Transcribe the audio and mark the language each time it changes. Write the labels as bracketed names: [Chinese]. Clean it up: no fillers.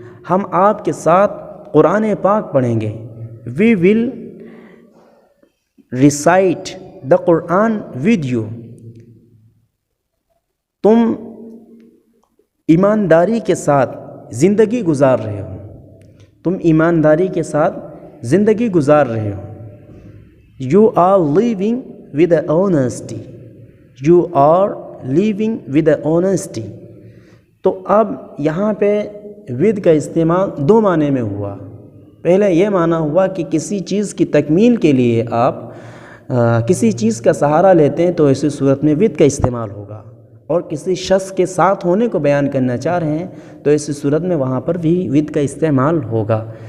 [Urdu] ہم آپ کے ساتھ قرآن پاک پڑھیں گے. [English] We will recite the Quran with you. [Urdu] تم ایمانداری کے ساتھ زندگی گزار رہے ہو. تم ایمانداری کے ساتھ زندگی گزار رہے ہو. [English] You are living with honesty. You are living with honesty. [Urdu] تو اب یہاں پہ with کا استعمال دو معنی میں ہوا. پہلے یہ معنی ہوا کہ کسی چیز کی تکمیل کے لیے آپ کسی چیز کا سہارا لیتے ہیں تو ایسی صورت میں with کا استعمال ہوگا. اور کسی شخص کے ساتھ ہونے کو بیان کرنا چاہ رہے ہیں تو ایسی صورت میں وہاں پر بھی with کا استعمال ہوگا.